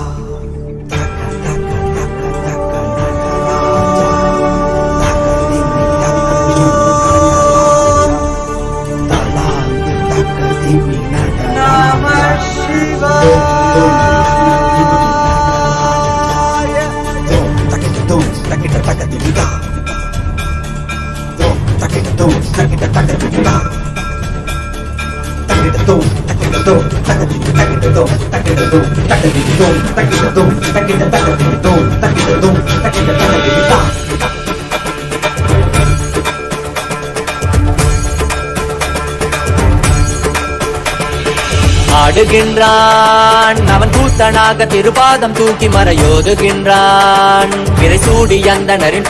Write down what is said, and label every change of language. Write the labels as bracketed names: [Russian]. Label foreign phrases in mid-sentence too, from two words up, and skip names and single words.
[Sanskrit] Taka taka taka taka nataraja. Taka dimi taka dimi nataraja. Talangu taka dimi nataraja. नमः शिवाय. Dum takita dum takita taka dimi da. Dum takita dum takita taka dimi da. Takita dum takita dum takita dum takita dum takita dum takita dum takita dum takita taka dimi dum takita dum takita taka dimi da. [Tamil] ஆடுகின்றான் அவன் கூத்தனாக திருபாதம் தூக்கி மறையோதுகின்றான் விரைசூடி அந்தணரின்